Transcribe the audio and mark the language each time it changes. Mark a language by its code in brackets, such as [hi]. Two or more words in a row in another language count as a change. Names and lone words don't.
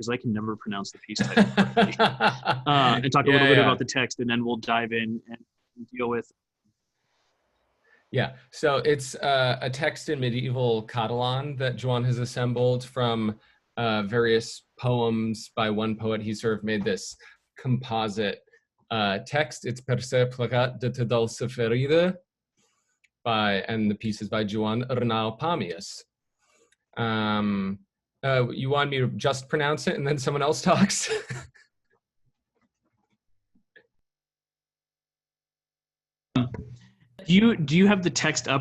[en] Because I can never pronounce the piece title correctly. And talk a little bit about the text, and then we'll dive in and deal with. Yeah, so it's a text in medieval Catalan that Joan has assembled from various poems by one poet. He sort of made this composite text. It's Per se plegat de te dulce ferida and the piece is by Joan Arnau Pamius. You want me to just pronounce it and then someone else talks? Do you have the text up?